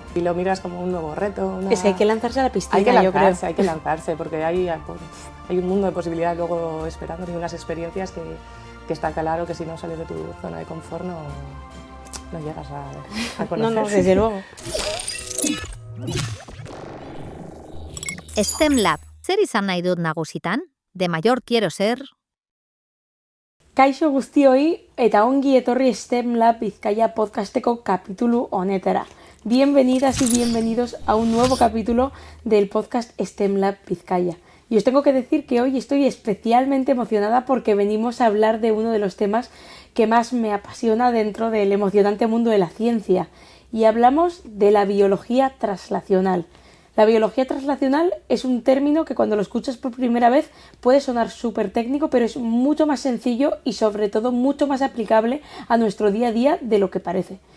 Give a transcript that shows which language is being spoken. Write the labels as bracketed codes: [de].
[es] Y lo miras como un nuevo reto. Es que hay que lanzarse a la piscina, hay que lanzarse, porque hay un mundo de posibilidades luego esperando y unas experiencias que está claro que si no sales de tu zona de confort no llegas a conocer. No, desde luego. [eu] STEM Lab, zer izan nahi dut nagusitan? [es] De mayor quiero ser... [eu] Kaixo guztioi eta ongi etorri STEM Lab Bizkaia podcasteko kapitulu honetara. [es] Bienvenidas y bienvenidos a un nuevo capítulo del podcast STEM Lab Bizkaia. Y os tengo que decir que hoy estoy especialmente emocionada porque venimos a hablar de uno de los temas que más me apasiona dentro del emocionante mundo de la ciencia. Y hablamos de la biología translacional. La biología translacional es un término que cuando lo escuchas por primera vez puede sonar súper técnico, pero es mucho más sencillo y sobre todo mucho más aplicable a nuestro día a día de lo que parece.